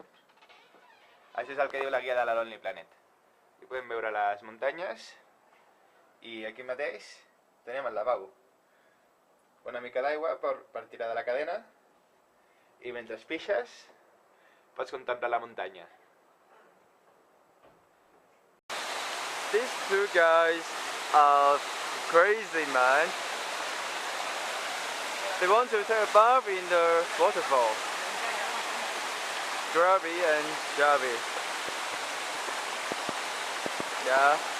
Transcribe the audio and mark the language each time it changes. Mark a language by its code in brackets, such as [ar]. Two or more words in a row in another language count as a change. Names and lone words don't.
[ca] Això és el que diu la guia de la Lonely Planet. Aquí podem veure les muntanyes i aquí mateix tenim el lavabo. Una mica d'aigua per tirar de la cadena i mentre pixes pots contemplar la muntanya. [en] These two guys are crazy, man. They want to take a bath in the waterfall. Grubby and Javi. Yeah.